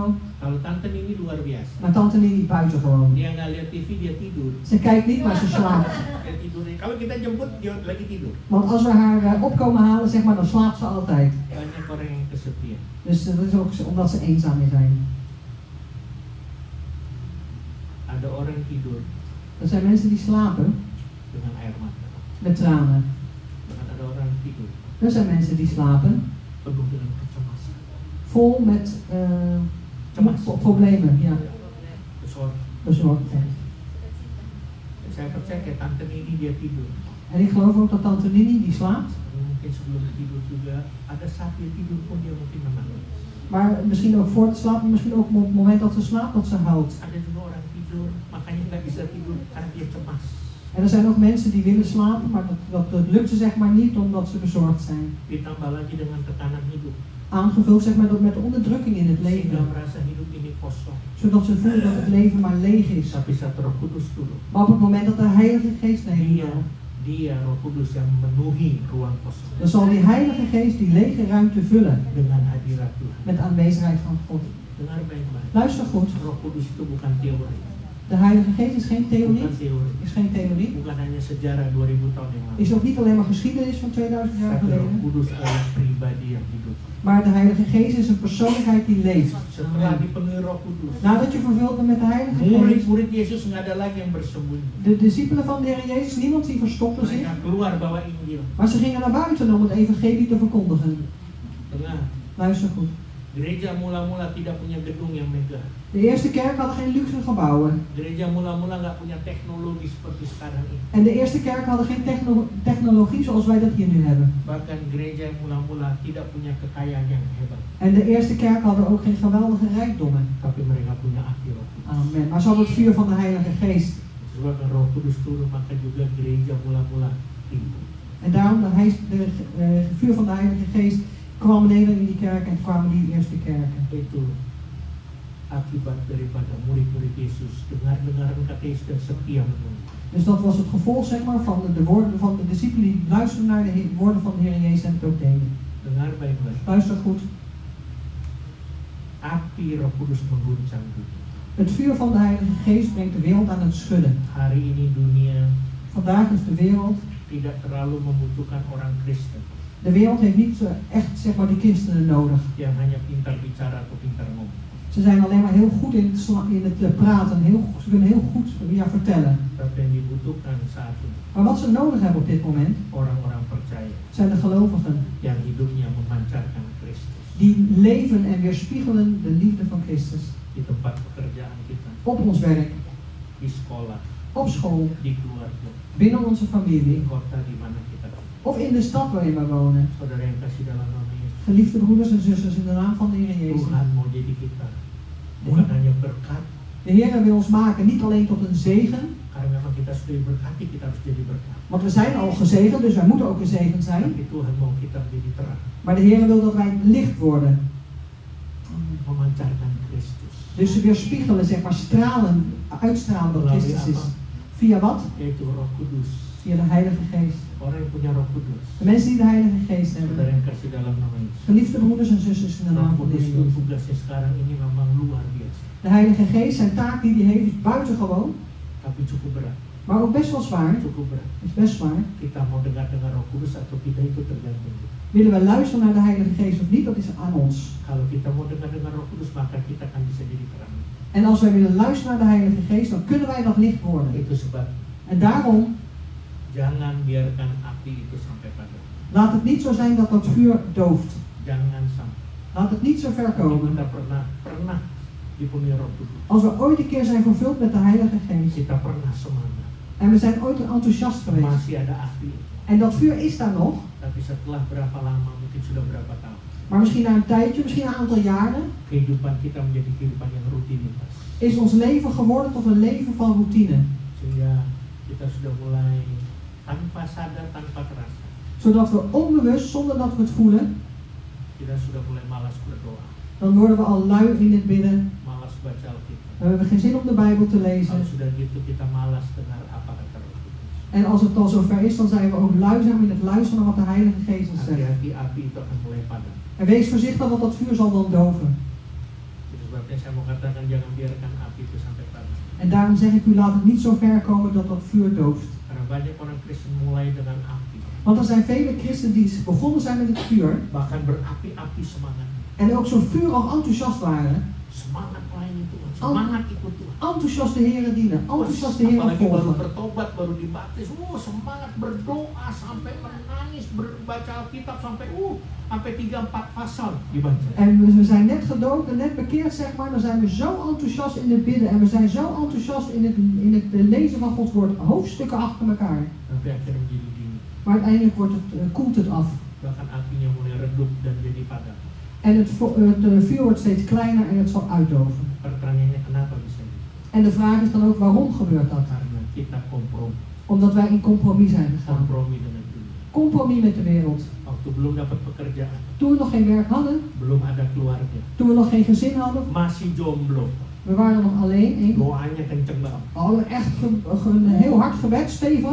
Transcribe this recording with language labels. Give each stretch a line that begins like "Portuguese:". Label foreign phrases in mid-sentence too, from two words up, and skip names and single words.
Indonesian: Kalau Tante Nini luar biasa.
Dutch: Maar Tante Nini buiten gewoon.
Indonesian: Dia nggak lihat TV, dia tidur.
Dutch: Ze kijkt niet, maar ze slaapt.
Indonesian: Dia tidur. Kalau kita jemput, dia lagi tidur.
Dutch: Want als we haar opkomen halen, zeg maar, dan slaapt ze altijd.
Indonesian: Banyak orang yang kesepian.
Dutch: Dus dat is ook omdat ze eenzaam zijn.
Indonesian: Ada orang tidur
Dutch: Er zijn mensen die slapen
Indonesian: dengan air mata.
Dutch: met tranen.
Indonesian: Bahkan ada orang tidur
Dutch: Er zijn mensen die slapen
Indonesian: penuh dengan kecemasan.
Dutch: vol met problemen, ja, bezorgdheid.
Indonesian: Saya percaya kayak Tante Nini dia tidur.
Dutch: En ik geloof ook dat Tante Nini die slaapt,
Indonesian: Mungkin sebelum tidur juga ada saat dia tidur pun dia mungkin menangis.
Dutch: maar misschien ook voor het slapen, misschien ook op het moment dat ze slaapt, dat ze huilt.
Indonesian: Ada juga orang tidur makanya nggak bisa tidur karena dia cemas.
Dutch: En er zijn ook mensen die willen slapen, maar dat lukt ze zeg maar niet omdat ze bezorgd zijn.
Indonesian: Ditambah lagi dengan tekanan hidup.
Dutch: Aangevuld zeg maar met de onderdrukking in het
Indonesian: Sehingga
Dutch: leven,
Indonesian: merasa hidup ini kosong.
Dutch: zodat ze voelen dat het leven maar leeg is.
Indonesian: Tapi saat Roh Kudus turun,
Dutch: Maar op het moment dat de Heilige Geest neemt,
Indonesian: dia Roh Kudus yang memenuhi ruang kosong
Dutch: dan zal die Heilige Geest die lege ruimte vullen
Indonesian: dengan hadirat Tuhan.
Dutch: met de aanwezigheid van God.
Indonesian: Dengar baik-baik.
Dutch: Luister goed,
Indonesian: Roh Kudus itu bukan teori.
Dutch: de Heilige Geest is geen theorie,
Indonesian: Bukan teori.
Dutch: is geen theorie,
Indonesian: Bukan hanya sejarah 2000 tahun yang lalu.
Dutch: is ook niet alleen maar geschiedenis van 2000 jaar
Indonesian: Tapi Roh
Dutch: geleden,
Indonesian: Kudus adalah pribadi yang hidup.
Dutch: maar de Heilige Geest is een persoonlijkheid die leeft.
Indonesian: Setelah dipenuhi Roh Kudus,
Dutch: Nadat je vervuld bent met de Heilige Geest,
Indonesian: murid-murid Yesus nggak ada lagi yang bersembunyi.
Dutch: de discipelen van de Heer Jezus, niemand die verstopte zich,
Indonesian: Mereka keluar bawa Injil.
Dutch: maar ze gingen naar buiten om het evangelie te verkondigen.
Indonesian: Dengar,
Dutch: Luister goed.
Indonesian: gereja mula-mula tidak punya gedung yang megah.
Dutch: De eerste kerk had geen luxe gebouwen.
Indonesian: Gereja mula-mula nggak punya teknologi seperti sekarang ini.
Dutch: En de eerste kerk hadden geen technologie zoals wij dat hier nu hebben.
Indonesian: Bahkan gereja mula-mula tidak punya kekayaan yang hebat.
Dutch: En de eerste kerk hadden ook geen geweldige rijkdommen.
Indonesian: Tapi mereka punya api Roh Kudus. Amen.
Dutch: Maar ze hadden het vuur van de Heilige Geest.
Indonesian: Sebab Roh Kudus turun maka juga gereja mula-mula timbul.
Dutch: En daarom het vuur van de Heilige Geest kwam beneden in die kerk en kwamen die eerste kerken.
Indonesian: Itu akibat daripada murid-murid Yesus dengar-dengaran kata Yesus dan setia menurut.
Dutch: Dus dat was het gevolg zeg maar, van de woorden van de discipelen die luisterden naar de woorden van de Heer Jezus en het ook deden.
Indonesian: Dengar baik-baik.
Dutch: Luister goed.
Indonesian: Api Roh Kudus mengguncang dunia.
Dutch: Het vuur van de Heilige Geest brengt de wereld aan het schudden.
Indonesian: Hari ini dunia
Dutch: Vandaag is de wereld,
Indonesian: tidak terlalu membutuhkan orang Kristen
Dutch: de wereld heeft niet echt zeg maar die christenen nodig.
Indonesian: yang hanya pintar bicara atau pintar ngomong.
Dutch: Ze zijn alleen maar heel goed in het praten, ze kunnen heel goed vertellen.
Indonesian: Tapi yang dibutuhkan saat ini
Dutch: Maar wat ze nodig hebben op dit moment,
Indonesian: orang-orang percaya
Dutch: zijn de gelovigen
Indonesian: yang hidupnya memancarkan Kristus
Dutch: die leven en weerspiegelen de liefde van Christus.
Indonesian: di tempat pekerjaan kita,
Dutch: Op ons werk,
Indonesian: di sekolah,
Dutch: op school,
Indonesian: di keluarga,
Dutch: binnen onze
Indonesian: di
Dutch: familie
Indonesian: kota di mana kita tinggal.
Dutch: of in de stad waarin we wonen.
Indonesian: Saudara yang kasih dalam nama Yesus,
Dutch: Geliefde broeders en zusters, in de naam van de Heer Jezus.
Indonesian: Tuhan mau jadi kita bukan hanya berkat,
Dutch: De Heer wil ons maken niet alleen tot een zegen,
Indonesian: karena memang kita sudah diberkati, kita harus jadi berkat.
Dutch: want we zijn al gezegend, dus wij moeten ook een zegen zijn.
Indonesian: Tapi Tuhan mau kita menjadi terang,
Dutch: Maar de Heer wil dat wij licht worden.
Indonesian: memancarkan Kristus.
Dutch: Dus we weerspiegelen, zeg maar, uitstralen wat
Indonesian: Melalui
Dutch: Christus is.
Indonesian: apa?
Dutch: Via wat?
Indonesian: Yaitu Roh Kudus.
Dutch: Via de Heilige Geest.
Indonesian: Orang yang punya Roh Kudus,
Dutch: De mensen die de Heilige Geest
Indonesian: saudara
Dutch: hebben.
Indonesian: yang kasih dalam nama Yesus.
Dutch: Geliefde broeders en zusters in de
Indonesian: Roh
Dutch: naam van de
Indonesian: Kudus itu
Dutch: Heer.
Indonesian: tugasnya sekarang ini memang luar biasa,
Dutch: De Heilige Geest, zijn taak die hij heeft, is buitengewoon,
Indonesian: tapi cukup berat,
Dutch: maar ook best wel zwaar.
Indonesian: cukup berat.
Dutch: Is best zwaar.
Indonesian: Kita mau dengar Roh Kudus atau kita itu tergantung.
Dutch: Willen we luisteren naar de Heilige Geest of niet, dat is aan ons.
Indonesian: Kalau kita mau dengar Roh Kudus, maka kita akan bisa jadi terang.
Dutch: En als wij willen luisteren naar de Heilige Geest, dan kunnen wij dat licht worden.
Indonesian: Itu sebab
Dutch: En daarom,
Indonesian: jangan biarkan api itu sampai padam.
Dutch: laat het niet zo zijn dat dat vuur dooft.
Indonesian: Jangan sampai.
Dutch: Laat het niet zo ver komen.
Indonesian: Kita pernah dipenuhi Roh Kudus.
Dutch: Als we ooit een keer zijn vervuld met de Heilige Geest,
Indonesian: Kita pernah semangat.
Dutch: en we zijn ooit enthousiast geweest,
Indonesian: Masih ada api.
Dutch: en dat vuur is daar nog,
Indonesian: Tapi setelah berapa lama, mungkin sudah berapa tahun,
Dutch: maar misschien na een tijdje, misschien een aantal jaren,
Indonesian: kehidupan kita menjadi kehidupan yang rutinitas.
Dutch: is ons leven geworden tot een leven van routine.
Indonesian: Sehingga kita sudah mulai tanpa sadar, tanpa terasa,
Dutch: Zodat we onbewust, zonder dat we het voelen,
Indonesian: kita sudah mulai malas berdoa,
Dutch: dan worden we al lui in het bidden.
Indonesian: malas baca Alkitab.
Dutch: We hebben geen zin om de Bijbel te
Indonesian: Kalau
Dutch: lezen.
Indonesian: sudah gitu kita malas dengar apa kata Roh Kudus.
Dutch: En als het al zover is, dan zijn we ook lui zijn in het luisteren naar wat de Heilige Geest ons zegt.
Indonesian: Hati-hati, api itu akan mulai padam.
Dutch: En wees voorzichtig, want dat vuur zal dan doven.
Indonesian: Itu sebabnya saya mau katakan jangan biarkan api itu sampai padam.
Dutch: En daarom zeg ik u, laat het niet zo ver komen dat dat vuur dooft.
Indonesian: Karena banyak orang Kristen mulai dengan api,
Dutch: Want er zijn vele christenen die begonnen zijn met het vuur.
Indonesian: bahkan berapi-api semangatnya.
Dutch: En ook zo vurig enthousiast waren.
Indonesian: Semangat melayani Tuhan, semangat ikut Tuhan.
Dutch: Enthousiast de Heeren dienen. Enthousiast de Heeren
Indonesian: Apalagi baru
Dutch: volgen.
Indonesian: bertobat, baru dibaptis, semangat berdoa sampai menangis, baca Alkitab sampai 3-4 pasal dibaca.
Dutch: En we zijn net gedoopt en net bekeerd, zeg maar. Dan zijn we zo enthousiast in het bidden. En we zijn zo enthousiast in het lezen van Gods woord. Hoofdstukken achter elkaar.
Indonesian: Sampai akhirnya menjadi dingin.
Dutch: Maar uiteindelijk koelt het af.
Indonesian: Bahkan apinya mulai redup dan jadi padam.
Dutch: En het vuur wordt steeds kleiner en het zal uitdoven.
Indonesian: Pertanyaannya kenapa bisa gitu?
Dutch: En de vraag is dan ook, waarom gebeurt dat?
Indonesian: Karena kita kompromi,
Dutch: Omdat wij in compromis zijn gegaan.
Indonesian: kompromi dengan dunia.
Dutch: Compromis met de wereld.
Indonesian: Waktu belum dapat pekerjaan,
Dutch: Toen we nog geen werk hadden,
Indonesian: belum ada keluarga,
Dutch: toen we nog geen gezin hadden,
Indonesian: masih jomblo,
Dutch: we waren nog alleen.
Indonesian: doanya kenceng banget.
Dutch: We hadden echt een heel hard gebed, stevig.